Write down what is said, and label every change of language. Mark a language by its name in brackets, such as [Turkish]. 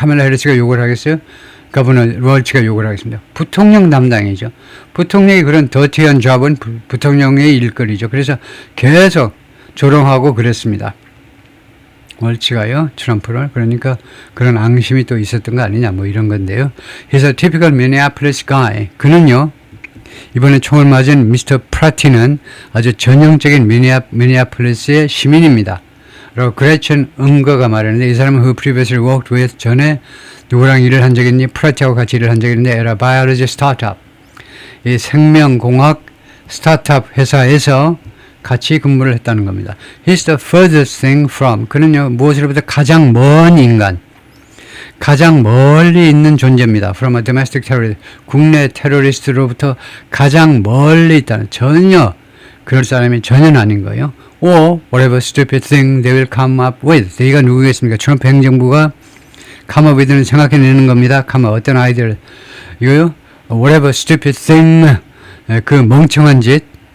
[Korean] 카말라 해리스가 욕을 하겠어요? 거버너 월츠가 욕을 하겠습니다. 부통령 담당이죠. 부통령이 그런 더티한 잡은 부통령의 일거리죠. 그래서 계속 조롱하고 그랬습니다. 월츠가요, 트럼프를. 그러니까 그런 앙심이 또 있었던 거 아니냐, 뭐 이런 건데요. [English] 그래서 typical Minneapolis guy. [Korean] 그는요, 이번에 총을 맞은 미스터 프라티는 아주 전형적인 미네아폴리스의 시민입니다. 그리고 그레첸 응거가 말하는데, 이 사람은 [English] who previously worked with, [Korean] 전에 누구랑 일을 한 적이 있니? 프라티하고 같이 일을 한 적이 있는데, [English] at a biology startup, [Korean] 이 생명공학 스타트업 회사에서 같이 근무를 했다는 겁니다. [English] He's the furthest thing from, [Korean] 그는요, 무엇으로부터 가장 먼 인간, 가장 멀리 있는 존재입니다. [English] From a domestic terrorist, [Korean] 국내 테러리스트로부터 가장 멀리 있다는, 전혀 그럴 사람이 전혀 아닌 거예요. [English] Or whatever stupid thing they will come up with. [Korean] 대의가 누구겠습니까? 트럼프 행정부가 come up with는 생각해내는 겁니다. come up, 어떤 아이디어를. 이거요, [English] whatever stupid thing, [Korean] 그 멍청한 짓.